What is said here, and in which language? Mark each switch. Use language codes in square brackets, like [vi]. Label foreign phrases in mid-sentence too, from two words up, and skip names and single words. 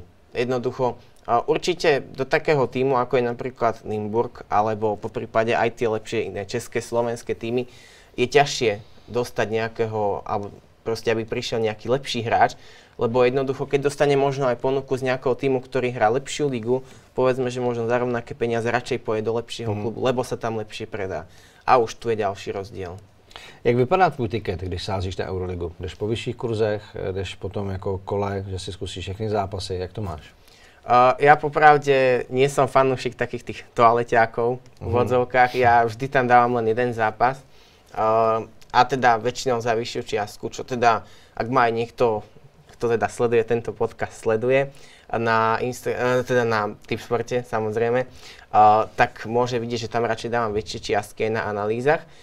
[sk] Jednoducho určite do takého týmu, ako je napríklad Nymburk, alebo po prípade aj tie lepšie iné české, slovenské týmy, je ťažšie dostať nejakého, alebo proste, aby prišiel nejaký lepší hráč, lebo jednoducho, keď dostane možno aj ponuku z nejakého týmu, ktorý hrá lepšiu ligu, povedzme, že možno za rovnaké peniaze radšej pôjde do lepšieho klubu, lebo sa tam lepšie predá. A už tu je ďalší rozdiel. [cs] Jak vypadá tvůj tiket, když sázíš na Euroligu? Jdeš po vyšších kurzech, jdeš potom jako kole, že si zkusíš všechny zápasy, jak to máš? [sk] Ja popravde nie som fanúšik takých tých toaleťákov v odzovkách. Ja vždy tam dávam len jeden zápas. A teda väčšinou za vyššiu čiastku, čo teda, ak má aj niekto, kto teda sleduje tento podcast, sleduje teda na Tipsporte samozrejme, tak môže vidieť, že tam radšej dávam väčšie čiastky na analýzach.